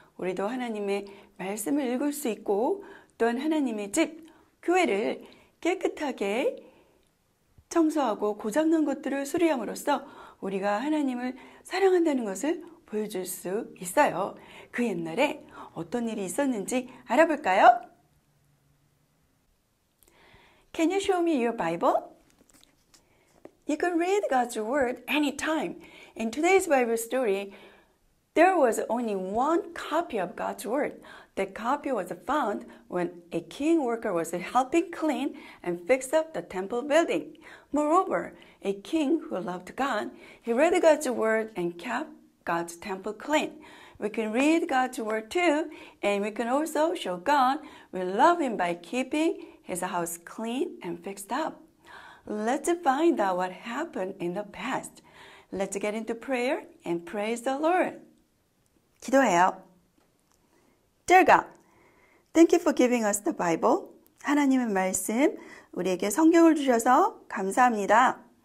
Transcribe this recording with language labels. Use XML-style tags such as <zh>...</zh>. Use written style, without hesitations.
<ko>우리도 하나님의 말씀을 읽을 수 있고 또한 하나님의 집, 교회를 깨끗하게 청소하고 고장난 것들을 수리함으로써 우리가 하나님을 사랑한다는 것을 보여줄 수 있어요. 그 옛날에 어떤 일이 있었는지 알아볼까요?</ko> <en>Can you show me your Bible? You can read God's Word anytime. In today's Bible story, there was only one copy of God's Word. That copy was found when a king worker was helping clean and fix up the temple building. Moreover, a king who loved God, he read God's Word and kept God's temple clean. We can read God's Word too, and we can also show God we love Him by keeping His house clean and fixed up. Let's find out what happened in the past. Let's get into prayer and praise the Lord.</en> <ko>기도해요.</ko> <en>Dear God, thank you for giving us the Bible.</en> <ko>하나님의 말씀, 우리에게 성경을 주셔서 감사합니다.</ko>